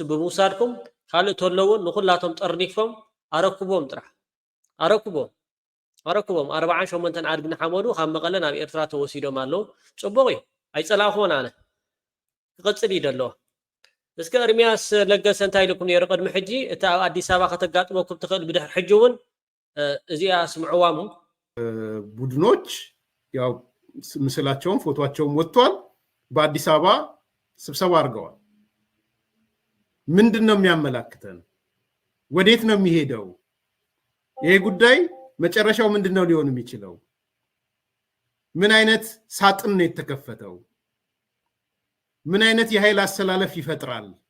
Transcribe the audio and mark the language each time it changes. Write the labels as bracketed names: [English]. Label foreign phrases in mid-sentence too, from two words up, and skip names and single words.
[Tigrinya] ብምውሳድኩም ካልእ ተለውን ንኹላቶም ጠርኒፎም ኣረክቦም ጥራሕ ኣረክቦም 48 ዓድግን ሓመዱ ካብ መቐለ ናብ ኤርትራ ተወሲዶም ኣለዉ ጽቡቕ እዩ ኣይፀላእኹን ኣነ ክቕፅል እዩ ደለዎ እስከ ኤርምያስ ለገሰ እንታይ ኢልኩም ነይሩ ቅድሚ ሕጂ እቲ ኣብ ኣዲስ ኣበባ ከተጋጥመኩም ትኽእል ብድሕሪ ሕጂ እውን እዚኣ ስምዕዋሙ [Amharic] ቡድኖች ያው ምስላቸውም ፎቶአቸውም ወጥቷል በአዲስ አበባ ስብሰባ አድርገዋል ምንድነው የሚያመላክተን ወዴት ነው የሚሄደው ይሄ ጉዳይ መጨረሻው ምንድነው ሊሆን የሚችለው ምን አይነት ሳጥን ነው የተከፈተው ምን አይነት የኃይል አሰላለፍ ይፈጥራል